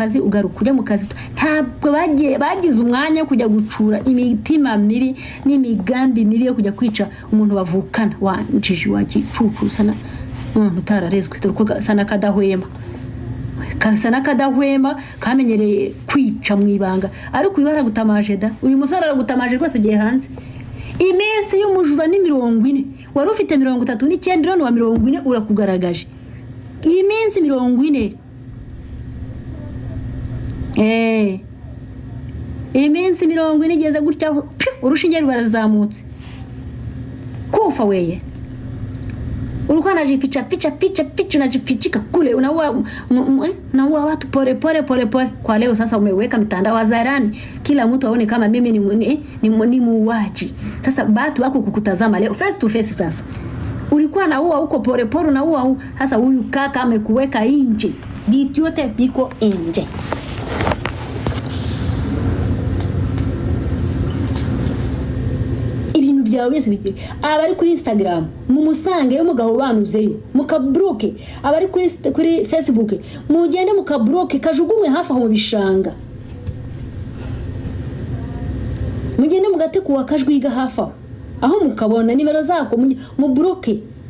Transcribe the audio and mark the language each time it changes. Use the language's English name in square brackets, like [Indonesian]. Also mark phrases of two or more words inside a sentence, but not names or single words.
[Kinyarwanda] kazi ugaruka ujya mu kazi ntabwo bagize umwanya kujya gucura imitima mibi n'imigambi mibi yo kujya kwica umuntu bavukana wanjiji wagicucu sana umuntu utararezwe turuko sana kadahwema kasana kadahwema kamenyereye kwica mu ibanga ariko uyu aragutamaje da uyu musore aragutamaje rwose ugiye hanze iminsi y'umujura ni 40 wari ufite 39 none wa 40 urakugaragaje iyi minsi 40 iminsi 40 igeze gutya urushinge rubarazamutse [Swahili] kufa weye ulikuwa unajificha unajifichika kule unaua watu pole kwa leo sasa umeweka mitandao hadharani kila mtu aone kama mimi ni muuaji sasa watu wako kukutazama leo [English] face to face [Swahili] sasa ulikuwa naua huko pole unaua sasa huyu kaka amekuweka nje vitu yote viko nje [Kinyarwanda] byawe byose bike abari kuri Instagram mumusange yo mugahobanuzeyo mukabroke abari kuri Facebook mugende mukabroke kajugunywe hafi aho mu bishanga mugende mugate kuwa kajwiga hafi aho mukabona nimero zako mu broke